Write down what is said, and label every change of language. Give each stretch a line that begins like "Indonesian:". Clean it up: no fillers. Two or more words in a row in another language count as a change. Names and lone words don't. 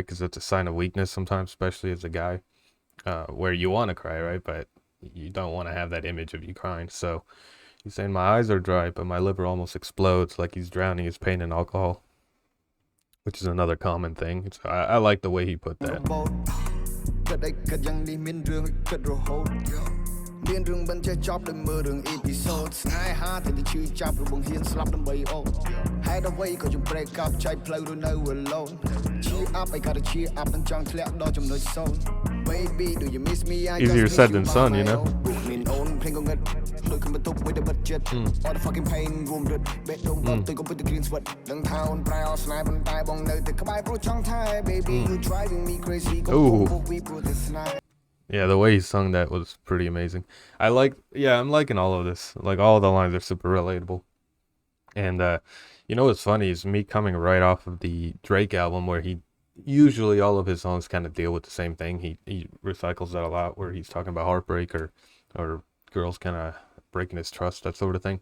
English: Because it's a sign of weakness sometimes, especially as a guy, where you want to cry, right? But you don't want to have that image of you crying. So he's saying, my eyes are dry, but my liver almost explodes, like he's drowning his pain in alcohol, which is another common thing. So I like the way he put that.
Khmer: មានរឿងមិនចេះចប់ដោយមើលរឿងអេពីសូតស្នេហាតែទៅឈឺចាប់របងហ៊ានស្លាប់ដើម្បីអូនហេតុអ្វីក៏ខ្ញុំ break up ចែកផ្លូវរស់នៅ
English: alone cheer up I gotta cheer up
Khmer: មិនចង់ធ្លាក់ដល់ចំណុចសូន្យ
English: baby do you miss me I easier said than done, you know.
Khmer: មានអូនភ្លេងក៏ងឹតដូចខ្ញុំបន្ទប់មួយតែបិទចិត្ត
English: all the fucking pain
Khmer: រួមរត់បេះដូងដល់ទៅក៏ពិតតែ
English: green sweat
Khmer: ដឹងថាអូនប្រែអស់ស្នេហ៍ប៉ុន្តែបងនៅតែក្បែរព្រោះចង់ថែ
English: baby you driving me crazy
Khmer: កុំពុកពីព្រោះតែស្នេហ៍
English: Yeah, the way he sung that was pretty amazing. I'm liking all of this. Like, all the lines are super relatable. And, you know what's funny is me coming right off of the Drake album where he, usually all of his songs kind of deal with the same thing. He recycles that a lot where he's talking about heartbreak or girls kind of breaking his trust, that sort of thing.